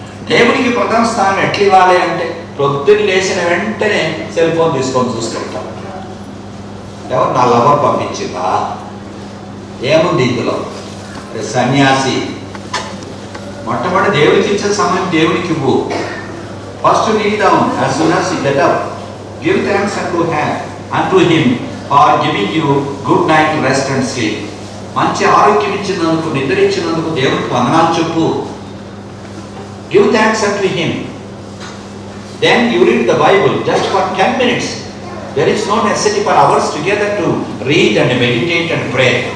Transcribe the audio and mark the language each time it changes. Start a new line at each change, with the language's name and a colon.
Telugu: దేవునికి ప్రథమ స్థానం ఎట్లా ఇవ్వాలి అంటే, పొద్దున్న లేచిన వెంటనే సెల్ ఫోన్ తీసుకొని చూస్తుంటాం. ఎవరు నా లవర్ పంపించిందా, ఏముంది ఇందులో? సన్యాసి మొట్టమొదటి దేవుడికి ఇచ్చే సమయం దేవునికి ఇవ్వు.
English: First kneel down as soon as you get up. Give thanks unto him for giving you good night rest and sleep.
Telugu: మంచి ఆరోగ్యం ఇచ్చినందుకు, నిద్ర ఇచ్చినందుకు దేవునికి వందనాలు చెప్పు.
English: Give thanks unto him. Then you read the Bible just for 10 minutes. There is no necessity for hours together to read and meditate and pray.